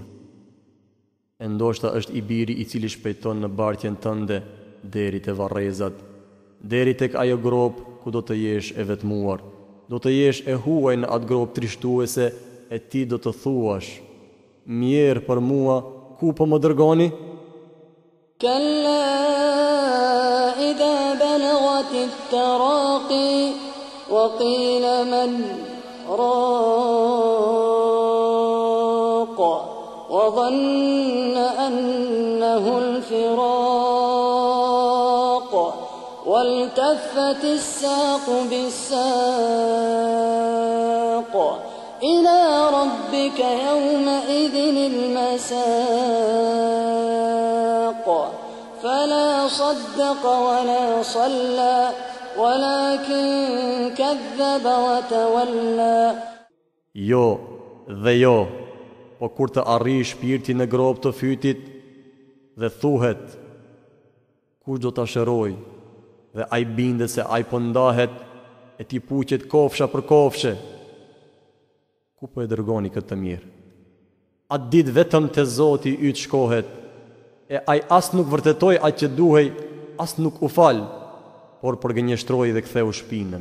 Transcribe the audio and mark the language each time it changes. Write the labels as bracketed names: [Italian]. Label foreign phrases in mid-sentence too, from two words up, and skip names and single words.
[Albanian] E ndoshta është i biri i cili shpejton në bartjen tënde deri te varrezat, deri tek ajo grop ku do të jesh e vetmuar, do të jesh e huaj në atë grop trishtuese, e ti do të thuash: mirë për mua, ku po më dërgoni? [Arabic] كلا إذا بلغت التراقي وقيل من راق وظن أنه al-firaq والتفت الساق بالساق إلى ربك يومئذ المساق فلا صدق ولا صلى ولكن كذب وتولى. [Albanian] Jo dhe jo, po kur të arrijë shpirti në grop të fytit dhe thuhet, kush do ta shëroj? Dhe ai bindet se ai po ndahet, e ti puqet kofsha për kofshe. Ku po e dërgoni këtë të mirë? Atë ditë vetëm te Zoti yt shkohet, e ai as nuk vërtetoi atë që duhej, as nuk u fal, por përgënjeshtroi dhe ktheu shpinën.